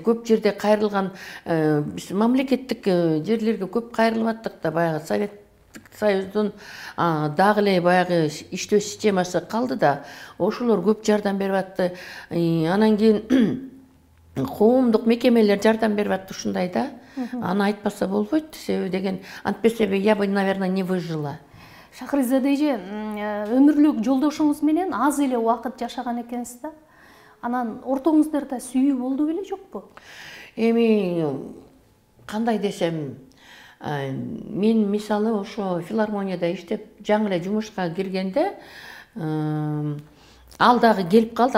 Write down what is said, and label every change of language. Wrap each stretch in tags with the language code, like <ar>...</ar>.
<ky>Көп жерде кайрылган, биз мамлекеттик жерлерге көп кайрылып аттык да, баягы Советтик Союздун дагы эле баягы иштөө системасы калды да, ошолор көп жардам берип атты. Анан кийин коомдук мекемелер жардам берип атты ушундай да. Аны айтпаса болбойт, себеби деген антпесе</ky> <ru>я бы, наверное, не выжила.</ru> <ky>Шахризада эже, өмүрлүк жолдошуңуз менен аз эле убакыт жашаган экенсиз да. Анан ортоңуздарда сүйүү болду беле, жокпу? Эми кандай десем, мен мисалы ошо филармонияда иштеп, жаңы эле жумушка киргенде, ал дагы келип калды.</ky>